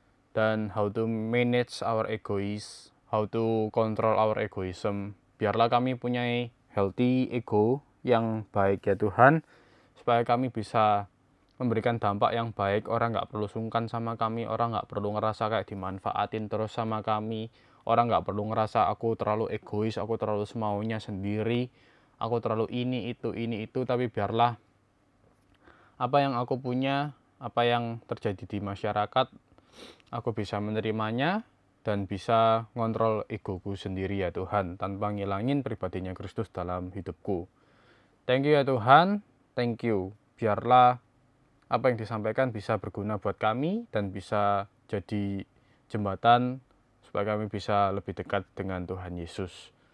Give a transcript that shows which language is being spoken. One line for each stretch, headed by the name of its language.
English: Dan how to manage our egoism. How to control our egoism.
Indonesian: Biarlah kami punya
English: healthy ego
Indonesian: yang baik ya Tuhan. Supaya kami bisa memberikan dampak yang baik. Orang gak perlu sungkan sama kami. Orang gak perlu ngerasa kayak dimanfaatin terus sama kami. Orang nggak perlu ngerasa aku terlalu egois, aku terlalu semaunya sendiri, aku terlalu ini, itu. Tapi biarlah apa yang aku punya, apa yang terjadi di masyarakat, aku bisa menerimanya dan bisa ngontrol egoku sendiri ya Tuhan, tanpa ngilangin pribadinya Kristus dalam hidupku.
English: Thank you ya Tuhan, thank you.
Indonesian: Biarlah apa yang disampaikan bisa berguna buat kami dan bisa jadi jembatan supaya kami bisa lebih dekat dengan Tuhan Yesus.